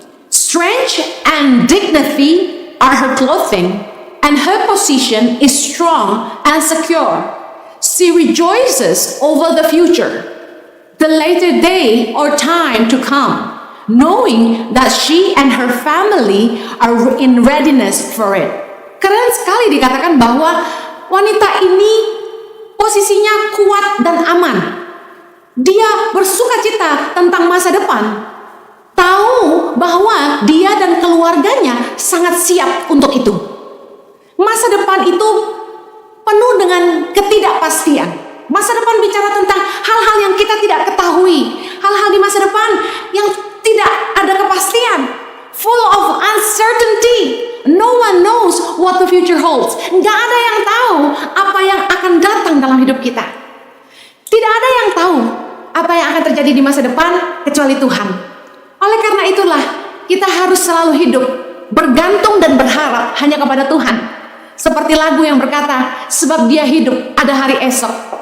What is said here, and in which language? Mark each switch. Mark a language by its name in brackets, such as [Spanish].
[English] Strength and dignity are her clothing, and her position is strong and secure. She rejoices over the future, the later day or time to come, knowing that she and her family are in readiness for it. [Indonesian] Keren sekali dikatakan bahwa wanita ini posisinya kuat dan aman. Dia bersukacita tentang masa depan. Tahu bahwa dia dan keluarganya sangat siap untuk itu. Masa depan itu penuh dengan ketidakpastian. Masa depan bicara tentang hal-hal yang kita tidak ketahui. Hal-hal di masa depan yang tidak ada kepastian. [English] Full of uncertainty. No one knows what the future holds. [Indonesian] Nggak ada yang tahu apa yang akan datang dalam hidup kita. Tidak ada yang tahu apa yang akan terjadi di masa depan kecuali Tuhan. Oleh karena itulah kita harus selalu hidup bergantung dan berharap hanya kepada Tuhan. Seperti lagu yang berkata, sebab Dia hidup ada hari esok.